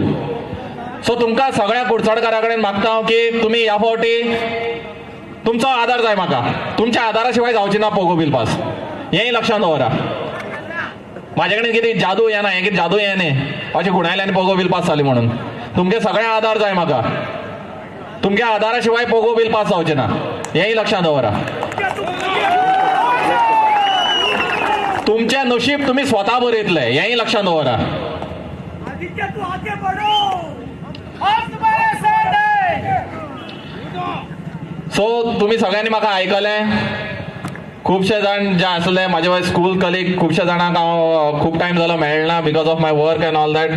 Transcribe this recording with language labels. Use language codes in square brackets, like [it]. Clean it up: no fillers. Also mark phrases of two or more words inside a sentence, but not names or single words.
[kok] सो तुमकां सगळ्या कुडचडकारां कडेन मागता हांव की तुमी ह्या फावटी तुमचो आदार जाय म्हाका. तुमच्या आदारा शिवाय जावची ना पोगो बिल पास हेंय लक्षांत दवरा. म्हाजे कडेन कितें जादू येना हें कितें जादू हें न्ही अशें गुणायल्यान पोगो बिल पास जाली म्हणून. तुमगे सगळे आदार जाय म्हाका. तुमगे आदारा शिवाय पोगो बिल पास जावचें ना. हेही लक्षात दवरा. तुमचे नशीब तुम्ही स्वतः बरयतले हेही लक्षात दवरा. सो तुम्ही सगळ्यांनी म्हाका आयकलें. खुबशे जाण जे आसले म्हाजे [en] school colleague [kok] खुबशे जाणांक हांव खूब टायम जालो मेळना [en] because of my work and all that.